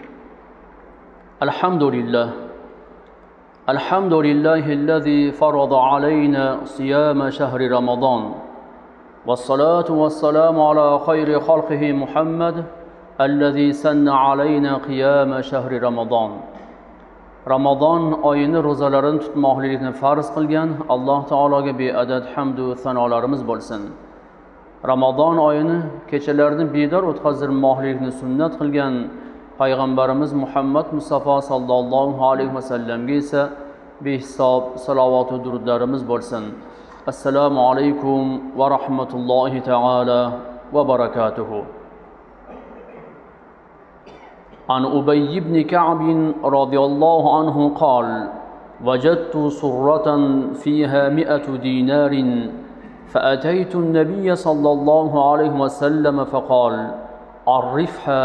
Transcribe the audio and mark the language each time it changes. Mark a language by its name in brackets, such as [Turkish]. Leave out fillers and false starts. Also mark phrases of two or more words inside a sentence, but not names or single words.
[Arabic] الحمد لله الذي فرض علينا صيام شهر رمضان، والصلاة والسلام على خير خلقه محمد الذي سن علينا قيام شهر رمضان. [Uzbek] Ramazon oyini ro'zalarini tutmoqlikni farz qilgan Alloh taologa beadad hamd va sanolarimiz bo'lsin. Ramazon oyini kechalarni bedor o'tkazdirmoqlikni sunnat qilgan payg'ambarimiz Muhammad Mustafa [Arabic] صلى الله عليه وسلم [Uzbek] esa behisob salovat va durudlarimiz bo'lsin. [Arabic] السلام عليكم ورحمة الله تعالى وبركاته. عن أبي بن كعب رضي الله عنه قال: وجدت صرة فيها 100 دينار فأتيت النبي صلى الله عليه وسلم فقال: عرفها